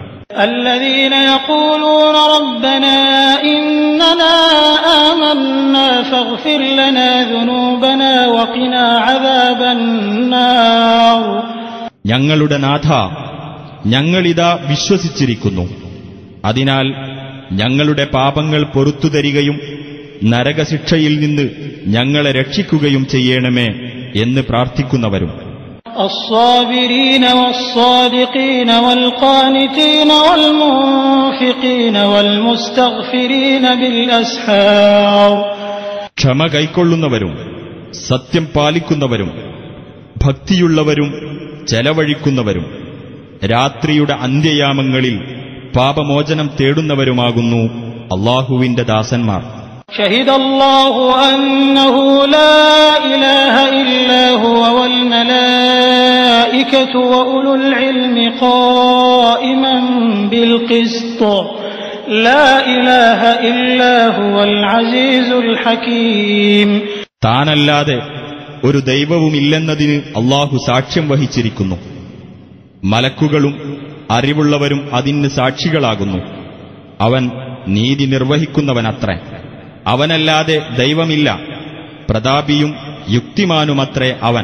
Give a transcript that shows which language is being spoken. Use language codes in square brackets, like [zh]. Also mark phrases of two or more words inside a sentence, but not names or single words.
[ar] الذين يقولون ربنا إننا آمنا فاغفر لنا ذنوبنا وقنا عذاب النار. [ml] ഞങ്ങളുടെ നാഥ, ഞങ്ങളിതാ വിശ്വസിച്ചിരിക്കുന്നു, അതിനാൽ ഞങ്ങളുടെ പാപങ്ങൾ പൊറുത്തുതരികയും നരകശിക്ഷയിൽ നിന്ന് ഞങ്ങളെ രക്ഷിക്കുകയും ചെയ്യണമേ എന്ന് പ്രാർത്ഥിക്കുന്നവരും. [ar] الصابرين والصادقين والقانتين والمنفقين والمستغفرين بالأسحار. [ml] ക്ഷമ കൈക്കൊള്ളുന്നവരും സത്യം പാലിക്കുന്നവരും ഭക്തിയുള്ളവരും ചെലവഴിക്കുന്നവരും രാത്രിയുടെ അന്ത്യയാമങ്ങളിൽ പാപമോചനം തേടുന്നവരുമാകുന്നു അല്ലാഹുവിന്റെ ദാസന്മാർ. [ar] شهد الله أنه لا إله إلا هو والملائكة وأولو العلم قائما بالقسط لا إله إلا هو العزيز الحكيم. [ml] താനല്ലാതെ ഒരു ദൈവവുമില്ലെന്നതിന് അല്ലാഹു സാക്ഷ്യം വഹിച്ചിരിക്കുന്നു. മലക്കുകളും അറിവുള്ളവരും അതിന് സാക്ഷികളാകുന്നു. അവൻ നീതി നിർവഹിക്കുന്നവനത്രേ. അവനല്ലാതെ ദൈവമില്ല, പ്രതാപിയും യുക്തിമാനുമത്രേ അവൻ.